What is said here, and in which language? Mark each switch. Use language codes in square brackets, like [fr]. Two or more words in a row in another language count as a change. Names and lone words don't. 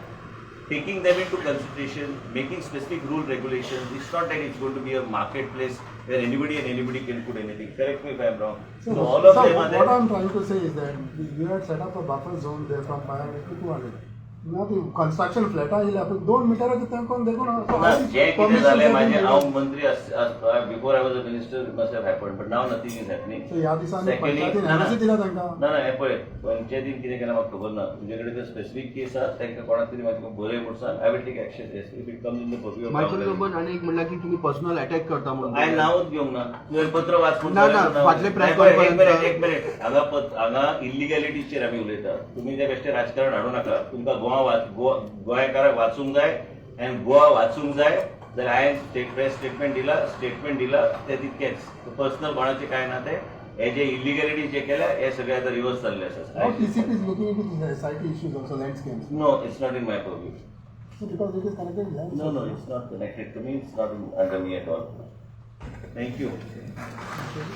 [en] Taking them into consideration, making specific rule regulations. It's not that it's going to be a marketplace where anybody can put anything. Correct me if I'm wrong. So all of them are there. What I'm trying to say is that you had set up a buffer zone there from 500 to 200. Now the construction flat [kok] आहे 2 मीटराचे तेंकोन देखो ना. जे कितें जालें माझे हांव मंत्री [en] before I was a minister must have happened, but now nothing is happening. [kok] So ह्या दिसांनी पंचायतीन एनओसी दिला तांकां. ना हे पळय, पंचायतीन कितें केलां म्हाका खबर ना. तुजे कडेन जर स्पेसिफिक केस आसा तांकां कोणाक तरी म्हाका बरय म्हूण सांग. [en] I will take action if it comes in the purview of [kok] मायकल लोबन आणि एक म्हणला की तुम्ही [en] personal attack [kok] करता म्हणून. हांवें नांवच घेवंक ना. तुवें पत्र वाचून फाटले प्रेस एक मिनिट हांगा इल्लिगॅलिटीचेर आमी उलयता. तुमी ते बेश्टे राजकारण हाडूं नाका. तुमकां गोंयकाराक वाचूंक जाय आनी गोवा वाचूंक जाय जाल्यार हांवें [en] press statement [kok] दिला ते तितकेच. पर्सनल कोणाचें कांय ना. ते हे जे इल्लिगॅलिटी जे केल्या हे सगळे आतां रिवर्स जाल्ले आसा. [en] How TCP is looking into the society issues also, landscapes? No, it's not in my purview. So because it is connected to land. No, it's not connected to me. It's not under me at all. Thank you.